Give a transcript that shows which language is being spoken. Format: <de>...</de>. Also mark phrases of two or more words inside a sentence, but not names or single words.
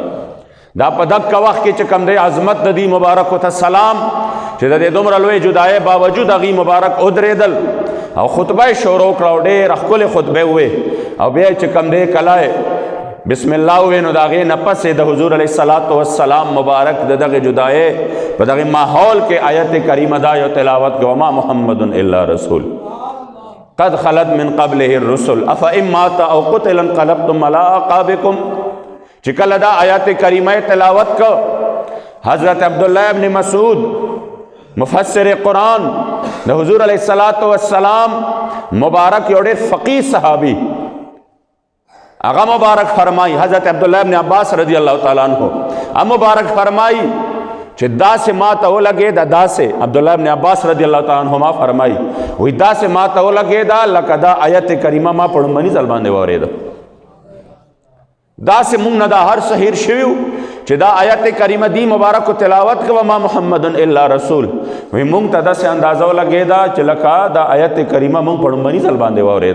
<ps>دا په دقه وخت کې چې کوم دی عظمت د دې مبارکو ته سلام چې د دې دومره لوی جدایۍ باوجود هغوی مبارک ودرېدل او خطبه یې شروع کړه او ډېره ښکلې خطبه ووې. او بیا چې کوم دی کله</ps> <ar>بسم الله</ar> <ps>ووې نو د هغې نه پس د حضور</ps> <ar>علیه السلام</ar> <ps>مبارک د دغې جدایۍ په دغې ماحول کې آیت کریمه دا یو تلاوت کړه،</ps> <ar>وما محمد الا رسول قد خلت من قبله الرسل افئن مات او قتل انقلبتم علی اعقابکم.</ar> <ps>چې کله دا آیات کریمه تلاوت کو، حضرت عبداللہ ابن مسعود مفسر قرآن د حضور</ps> <ar>علیہ السلام</ar> <ps>مبارک یو ډېر فقیه صحابی هغه مبارک فرمائی، حضرت عبداللہ ابن عباس</ps> <ar>رضی اللہ تعالیٰ عنہ</ar> <ps>مبارک فرمائی چې داسې ما ته ولګېده، داسې عبداللہ ابن عباس</ps> <ar>رضی اللہ تعالیٰ عنہما</ar> <ps>فرمائی وی داسې ما ته ولګېده لکه دا آیت کریمه ما په لومړني ځل باندې واورېده. داسې مونږ نه دا هر څه هیر شوي وو چې دا آیت کریمه دی مبارکو تلاوت کوه</ps> <ar>وما محمد الا رسول،</ar> <ps>وی مونږ ته داسې اندازه ولګېده چې لکه دا آیت کریمه مونږ په لومړني ځل باندې واورېده.</ps>